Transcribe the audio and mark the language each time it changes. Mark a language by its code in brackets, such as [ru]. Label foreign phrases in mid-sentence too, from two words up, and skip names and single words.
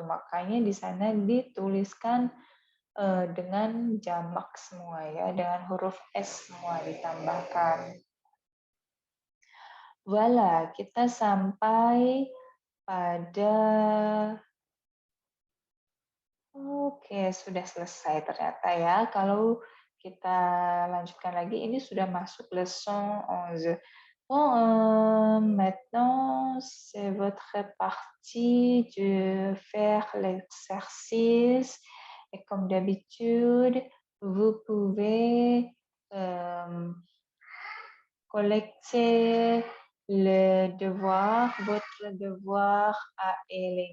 [id] Makanya di sana dituliskan dengan jamak semua ya, dengan huruf S semua ditambahkan. Voila, kita sampai pada Oke, sudah selesai ternyata ya. Kalau kita lanjutkan lagi, ini sudah masuk leçon 11. [fr] Bon, maintenant, c'est votre partie de faire l'exercice. Et comme d'habitude, vous pouvez collecter le devoir, votre devoir à Elena.